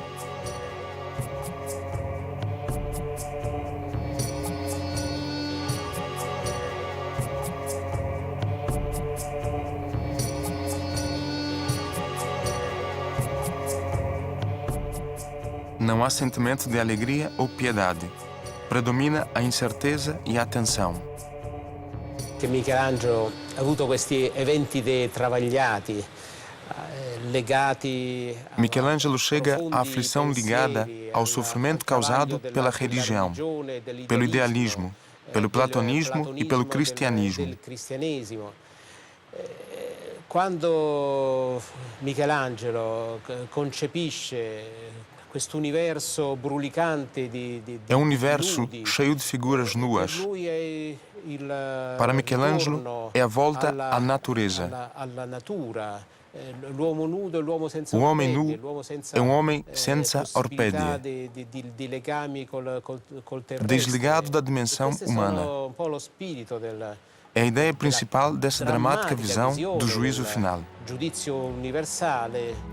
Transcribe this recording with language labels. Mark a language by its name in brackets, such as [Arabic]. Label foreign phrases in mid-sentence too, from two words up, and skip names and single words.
[Portuguese] Não há sentimento de alegria ou piedade. Predomina a incerteza e a tensão. [Italian] Che Michelangelo ha avuto questi eventi travagliati, legati. [Portuguese] Michelangelo chega à aflição ligada ao sofrimento causado pela religião, pelo idealismo, pelo platonismo e pelo cristianismo. [Italian] Quando Michelangelo concepisce questo universo brulicante [Portuguese] É um universo cheio de figuras nuas. Para Michelangelo, é a volta à natureza. O homem nu é um homem [Italian] senza orpédia, [Portuguese] desligado da dimensão humana. É a ideia principal dessa dramática visão do juízo final. [Italian] Giudizio universale.